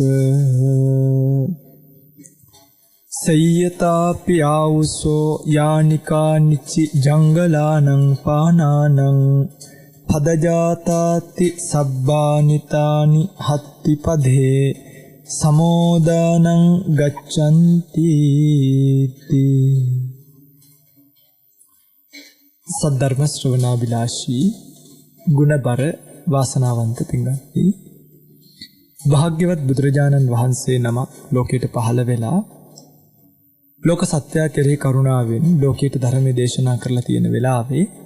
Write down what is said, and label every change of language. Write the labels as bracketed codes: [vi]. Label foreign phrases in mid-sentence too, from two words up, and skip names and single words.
[pi] සය්‍යතාපි ආවුසෝ යානිකානිචි ජංගලානං පානානං පදජාතාති සබ්බානිතානි හත්ති පදේ සමෝදානං ගච්ඡන්ති තී. [si] සද්ධර්ම ශ්‍රවණාබිලාෂී ගුණබර වාසනාවන්ත පින්වත්නි, භාග්‍යවත් බුදුරජාණන් වහන්සේ නමක් ලෝකයට පහළ වෙලා ලෝක සත්‍යය කෙරෙහි කරුණාවෙන් ලෝකයට ධර්මයේ දේශනා කරලා තියෙන වෙලාවේ